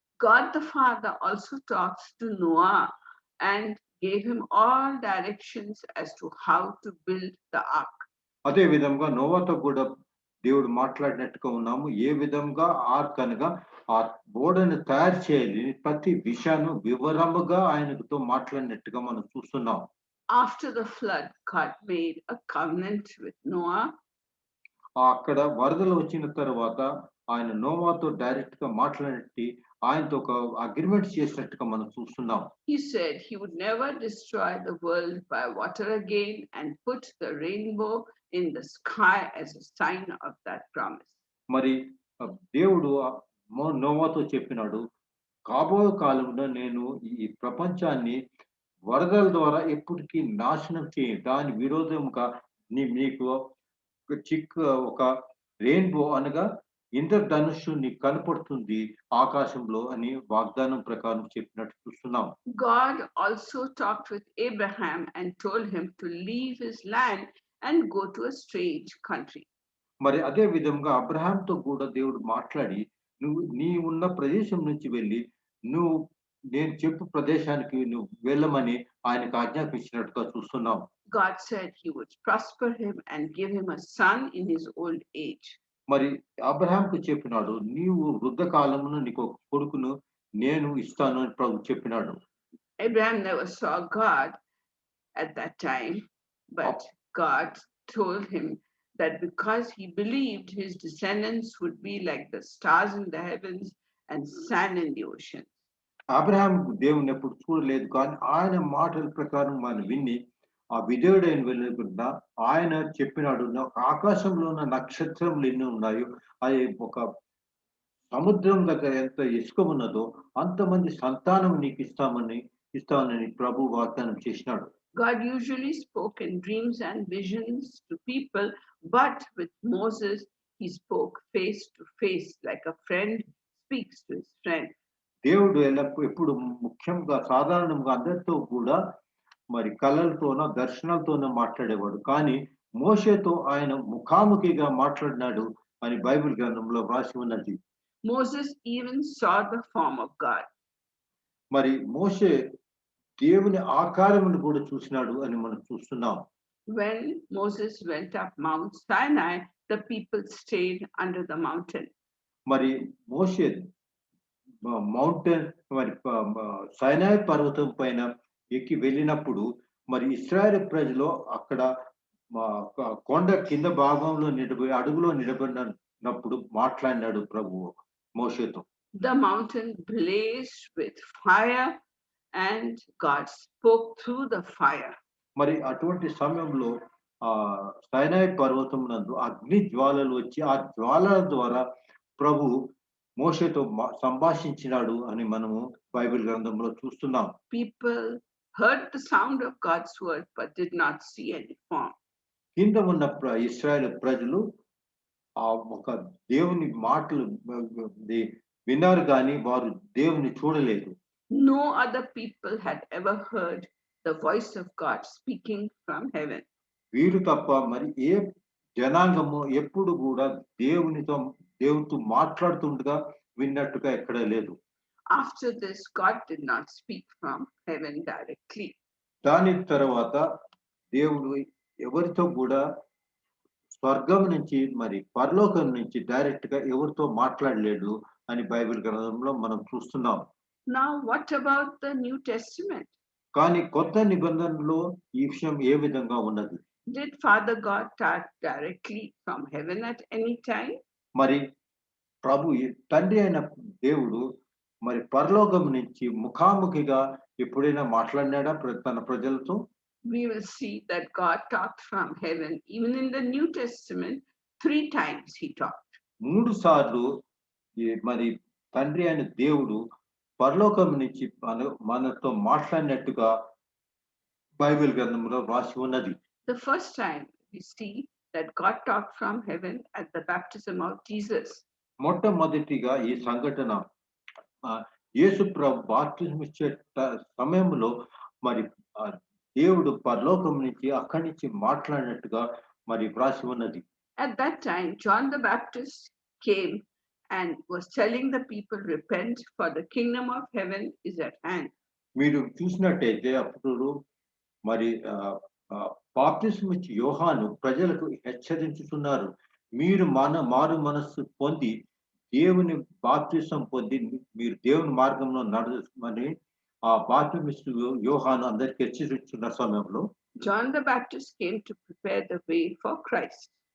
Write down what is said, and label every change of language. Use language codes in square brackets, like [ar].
[en] God the Father also talks to Noah and gave him all directions as to how to build the ark. [te] అదే విధంగా నోవాతో కూడా దేవుడు మాట్లాడినట్టుగా ఉన్నాము. ఏ విధంగా arc అనగా ఆ ఓడను తయారు చేయాలి ప్రతి విషయాన్ని వివరముగా ఆయనతో మాట్లాడినట్టుగా మనం చూస్తున్నాం. [en] After the flood, God made a covenant with Noah. [te] అక్కడ వరదలు వచ్చిన తర్వాత ఆయన నోవాతో డైరెక్ట్ గా మాట్లాడినట్టు ఆయనతో ఒక అగ్రిమెంట్ చేసినట్టుగా మనం చూస్తున్నాం. [en] He said he would never destroy the world by water again and put the rainbow in the sky as a sign of that promise. [te] మరి దేవుడు నోవాతో చెప్పినాడు, కాబోయే కాలంలో నేను ఈ ప్రపంచాన్ని వరదల ద్వారా ఎప్పటికీ నాశనం చేయి దాని విరోధముగా మీకు ఒక ఒక రెయిన్‌బో అనగా ఇంద్రధనుస్సు నీకు కనపడుతుంది ఆకాశంలో అని వాగ్దానం ప్రకారం చెప్పినట్టు చూస్తున్నాం. [en] God also talked with Abraham and told him to leave his land and go to a strange country. [te] మరి అదే విధంగా అబ్రహాంతో కూడా దేవుడు మాట్లాడి నీ ఉన్న ప్రదేశం నుంచి వెళ్ళి నువ్వు నేను చెప్పు ప్రదేశానికి నువ్వు వెళ్ళమని ఆయనకు ఆజ్ఞాపించినట్టుగా చూస్తున్నాం. [en] God said he would prosper him and give him a son in his old age. [te] మరి అబ్రహాంకు చెప్పినాడు నీవు వృద్ధ కాలమున నీకు ఒక కొడుకును నేను ఇస్తాను అని ప్రభు చెప్పినాడు. [en] Abraham never saw God at that time, but God told him that because he believed his descendants would be like the stars in the heavens and sand in the ocean. [te] Abraham దేవుని ఎప్పుడు చూడలేదు కానీ ఆయన మాటల ప్రకారం మనం విని ఆ విధేయుడైన వెళ్ళకుండా ఆయన చెప్పినాడు ఆకాశంలో ఉన్న నక్షత్రములు ఎన్ని ఉన్నాయో అది ఒక సముద్రం దగ్గర ఎంత ఇసుక ఉన్నదో అంతమంది సంతానం నీకు ఇస్తానని ప్రభు వాగ్దానం చేసినాడు. [en] God usually spoke in dreams and visions to people, but with Moses, he spoke face to face like a friend speaks to his friend. [te] దేవుడు ఎప్పుడు ముఖ్యంగా సాధారణంగా అందరితో కూడా మరి కళలతోన దర్శనాలతోనే మాట్లాడేవాడు కానీ మోషేతో ఆయన ముఖాముఖిగా మాట్లాడినాడు అని బైబిల్ గ్రంథంలో వ్రాసి ఉన్నది. [en] Moses even saw the form of God. [te] మరి మోషే దేవుని ఆకారమును కూడా చూసినాడు అని మనం చూస్తున్నాం. [en] When Moses went up Mount Sinai, the people stayed under the mountain. [te] మరి మోషే మౌంటైన్ మరి సైనాయి పర్వతం పైన ఎక్కి వెళ్ళినప్పుడు మరి ఇశ్రాయేలు ప్రజలు అక్కడ కొండ కింద భాగంలో అడుగులో నిలబడినప్పుడు మాట్లాడినాడు ప్రభువు మోషేతో. [en] The mountain blazed with fire and God spoke through the fire. [te] మరి అటువంటి సమయంలో సైనాయి పర్వతం నందు అగ్ని జ్వాలలు వచ్చి ఆ జ్వాలల ద్వారా ప్రభు మోషేతో సంభాషించినాడు అని మనము బైబిల్ గ్రంథంలో చూస్తున్నాం. [en] People heard the sound of God's word but did not see any form. [te] కింద ఉన్న ఇశ్రాయేలు ప్రజలు ఆ ఒక దేవుని మాటలు విన్నారు కానీ వారు దేవుని చూడలేదు. [en] No other people had ever heard the voice of God speaking from heaven. [te] వీరు తప్ప మరి ఏ జనాంగము ఎప్పుడు కూడా దేవునితో మాట్లాడుతుండగా విన్నట్టుగా ఎక్కడ లేదు. [en] After this, God did not speak from heaven directly. [te] దాని తర్వాత దేవుడు ఎవరితో కూడా స్వర్గం నుంచి మరి పరలోకం నుంచి డైరెక్ట్ గా ఎవరితో మాట్లాడలేడు అని బైబిల్ గ్రంథంలో మనం చూస్తున్నాం. [en] Now, what about the New Testament? [te] కానీ కొత్త నిబంధనలో ఈ విషయం ఏ విధంగా ఉన్నది? [en] Did Father God talk directly from heaven at any time? [te] మరి ప్రభు తండ్రి అయిన దేవుడు మరి పరలోకం నుంచి ముఖాముఖిగా ఎప్పుడైనా మాట్లాడినాడా తన ప్రజలతో? [en] We will see that God talked from heaven. Even in the New Testament, 3 times he talked. [te] 3 సార్లు మరి తండ్రి అయిన దేవుడు పరలోకం నుంచి మనతో మాట్లాడినట్టుగా బైబిల్ గ్రంథంలో రాసి ఉన్నది. [en] The first time we see that God talked from heaven at the baptism of Jesus. [te] మొట్టమొదటిగా ఈ సంఘటన యేసు ప్రభు బాప్తిజం ఇచ్చే సమయంలో మరి దేవుడు పరలోకం నుంచి అక్కడి నుంచి మాట్లాడినట్టుగా మరి వ్రాసి ఉన్నది. [en] At that time, John the Baptist came and was telling the people, repent, for the kingdom of heaven is at hand. [te] మీరు చూసినట్టయితే అప్పుడు మరి బాప్తిజం ఇచ్చే యోహాను ప్రజలకు హెచ్చరించుతున్నారు, మీరు మారు మనస్సు పొంది దేవుని బాప్తిజం పొంది మీరు దేవుని మార్గంలో నడవమని ఆ బాప్తిజం యోహాను అందరికి హెచ్చరించున్న సమయంలో [en] John the Baptist came to prepare the way for Christ.